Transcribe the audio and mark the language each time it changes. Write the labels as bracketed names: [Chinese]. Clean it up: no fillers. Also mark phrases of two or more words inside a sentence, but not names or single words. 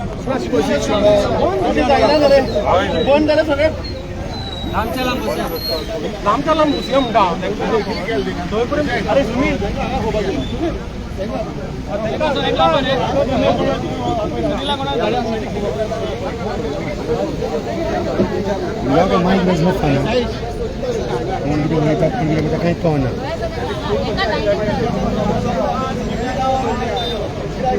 [Marathi] फोन झालं सगळे लांबच्या लांब बसया लांबच्या लांब बसूया म्हणटा अरे सुनील [Hindi] माइक में मत खाना कहीं कौन है